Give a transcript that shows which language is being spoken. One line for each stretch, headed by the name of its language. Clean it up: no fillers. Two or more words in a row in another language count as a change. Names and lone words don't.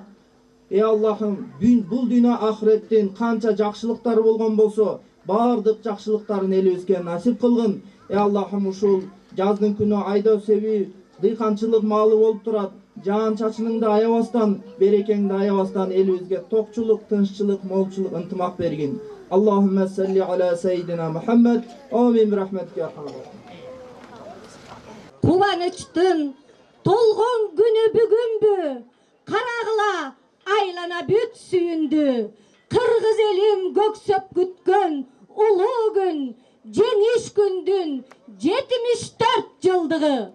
Kyrgyz: Аллахым, бул дүйнө ахиреттин канча жакшылыктары болгон болсо, бардык жакшылыктарын элибизге насип кылгын. Аллахым, ушул жаздын күнү айдоо себи дыйканчылык маалы болуп турат. Жаан чачыныңды аябастан, берекеңди аябастан элибизге токчулук, тынччылык, молчулук, ынтымак бергин.
Arabic: اللهم صل على سيدنا محمد. آمين برحمتك أرحم.
Kyrgyz: Кубанычтын толгон күнү бүгүнбү, карагыла айлана бүт сүйүндү. Кыргыз элим көксөп күткөн улуу күн, жеңиш күндүн 74 жылдыгы.